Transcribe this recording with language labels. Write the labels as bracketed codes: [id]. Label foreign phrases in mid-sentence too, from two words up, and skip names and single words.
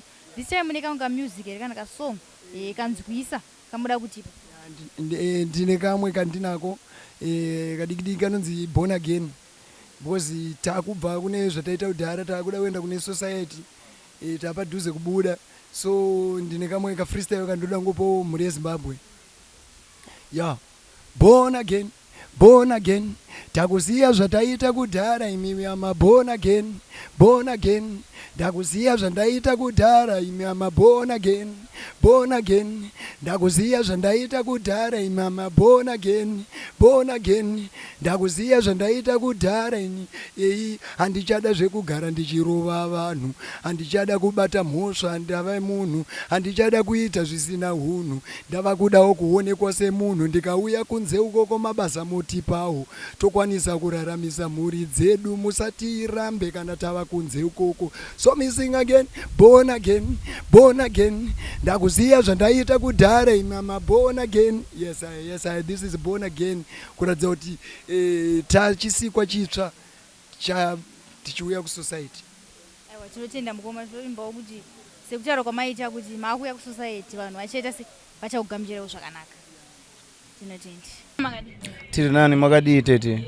[en] This time [sn] mune kanga [en] music here [sn] kana kasong kanzwisa kamuda kutipa? Ndine kamwe kandinako kadikidiki kanonzi Born Again because taakubva kune zvataita kudhara taakuda kuenda kune society taapadhuze kubuda, so ndine kamwe kafreestyle kandoda ngopo mhuri yeZimbabwe. [en] Born again, born again, [sn] takuziya zvataita kudhara imi ama [en] born again, born again, [sn] ndakuziya zvandaita kudhara imi ama [en] born again, born again, [sn] ndakuziya zvandaita kudhara imi ama [en] born again, born again, [sn] ndakuziya zvandaita kudhara ini handichada zvekugara ndichirova vanhu, handichada kubata mhosva ndava munhu, handichada kuita zvisina hunhu, ndava kudawo kuonekwa semunhu, ndikauya kunze ukoko mabasa motipawo tokwanisa kuraramisa mhuri dzedu, musatirambe kana tava kunze ukoko. [en] So missing again, born again, born again, [sn] ndakuziya zvandaita kudhara imi ama [en] born again. Yes, this is born again. [sn] Kuratidza kuti tachisikwa chitsva tichiuya kusociety. Aiwa, tinotenda mukoma zvoimbawo kuti sekutaura kwamaita kuti maakuuya kusociety vanhu vachaita se vachakugamuchirawo zvakanaka. Tinotenda. Tiri nani makadii tete?